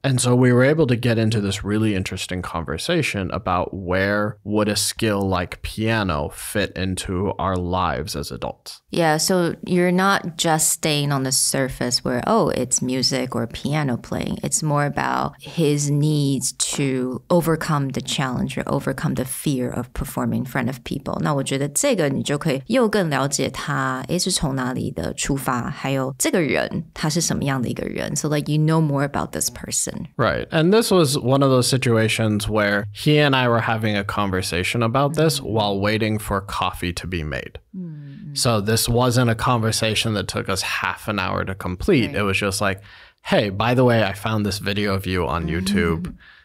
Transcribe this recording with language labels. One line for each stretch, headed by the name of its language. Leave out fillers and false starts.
English: And so we were able to get into this really interesting conversation about where would a skill like piano fit into our lives as adults. Yeah, so you're not just staying on the surface where, oh, it's music or piano playing. It's more about his needs to overcome the challenge or overcome the fear of performing in front of people.
Chinese: 那我觉得这个你就可以又更了解他是从哪里的出发，还有这个人他是什么样的一个人.
English: So like you know more about this person. Right. And this was one of those situations where he and I were having a conversation about this while waiting for coffee to be made. So this wasn't a conversation that took us half an hour to complete. It was just like, hey, by the way, I found this video of you on YouTube.